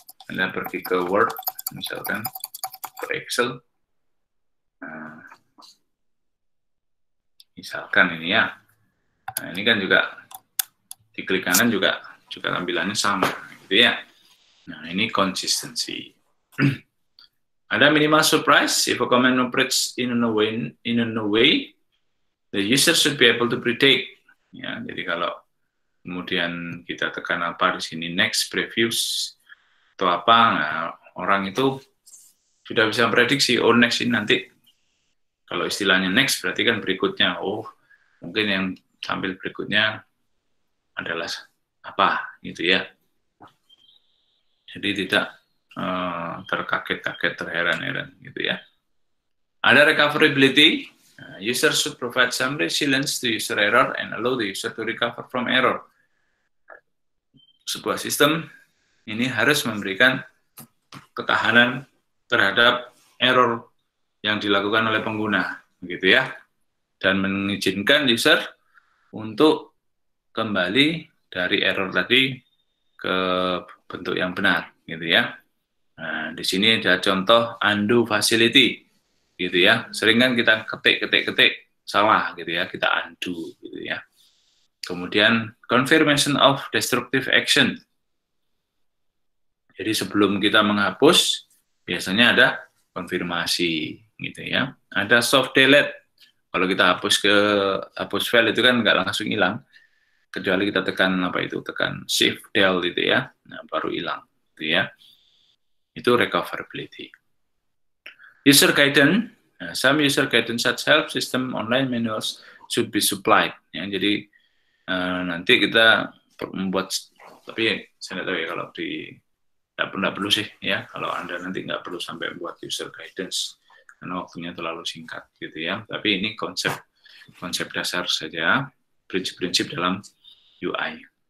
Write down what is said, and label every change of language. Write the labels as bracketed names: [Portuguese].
[Indonesian] Anda pergi ke Word, misalkan ke Excel. Nah, misalkan ini ya. Nah, ini kan juga di klik kanan juga tampilannya sama, gitu ya. Nah, ini consistency. Ada [English] minimal surprise if a command operates in a way the user should be able to predict. [Indonesian] Ya, jadi kalau kemudian kita tekan apa di sini next previews atau apa, nah, orang itu sudah bisa prediksi, oh next ini nanti kalau istilahnya next berarti kan berikutnya, oh mungkin yang tampil berikutnya adalah apa gitu ya. Jadi tidak terkaget-kaget, terheran-heran gitu ya. Ada [English] recoverability, user should provide some resilience to user error and allow the user to recover from error. [Indonesian] Sebuah sistem ini harus memberikan ketahanan terhadap error yang dilakukan oleh pengguna, gitu ya, dan mengizinkan user untuk kembali dari error tadi ke bentuk yang benar, gitu ya. Nah, di sini ada contoh undo facility, gitu ya. Sering kan kita ketik salah, gitu ya, kita undo, gitu ya. Kemudian [English] confirmation of destructive action. [Indonesian] Jadi sebelum kita menghapus, biasanya ada konfirmasi, gitu ya. Ada soft delete. Kalau kita hapus file itu kan nggak langsung hilang, kecuali kita tekan tekan shift del gitu ya, nah, baru hilang, gitu ya. Itu recoverability. [English] User guidance, some user guidance such help system online manuals should be supplied. [Indonesian] Ya, jadi nanti kita membuat, tapi saya tidak tahu ya kalau di tidak perlu sih ya, kalau Anda nanti nggak perlu sampai buat user guidance karena waktunya terlalu singkat gitu ya. Tapi ini konsep dasar saja, prinsip-prinsip dalam UI.